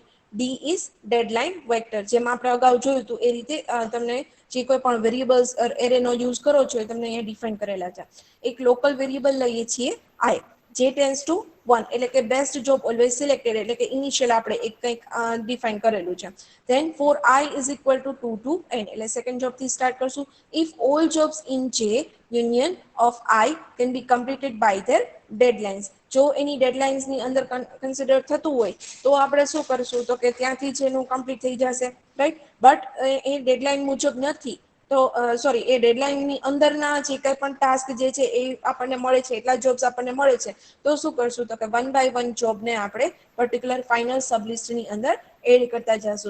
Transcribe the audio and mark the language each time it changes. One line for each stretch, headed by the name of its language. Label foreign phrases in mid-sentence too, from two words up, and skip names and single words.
English: D is deadline vector.
Gujarati: જેમ આપણે અગાઉ જોયું હતું એ રીતે તમને જે કોઈ પણ
English: variables arrayનો
Gujarati: યુઝ કરો છો એ તમને અહીંયા ડિફાઇન કરેલા છે. એક
English: local variable
Gujarati: લઈએ છીએ આઈ, જે
English: tens to 1
Gujarati: એટલે કે
English: best job always selected
Gujarati: એટલે કે ઇનિશિયલ આપણે એક કંઈક ડિફાઇન કરેલું છે.
English: Then for I is equal to 2 to n
Gujarati: એટલે સેકન્ડ જોબ થી સ્ટાર્ટ કરશું.
English: If all jobs in J union of I can be completed by their deadlines.
Gujarati: જો એની ડેડલાઇન્સ ની અંદર કન્સિડર થતું હોય તો આપણે શું કરશું તો કે ત્યાંથી જ એનું કમ્પ્લીટ થઈ જશે, રાઈટ. બટ એ ડેડલાઇન મુજબ નથી તો સોરી એ ડેડલાઇનની અંદરના જે કંઈ પણ ટાસ્ક જે છે એ આપણને મળે છે, એટલા જોબ્સ આપણને મળે છે, તો શું કરશું તો કે 1 by 1 જોબને આપણે
English: particular final sublistની
Gujarati: અંદર એડ કરતા જશું.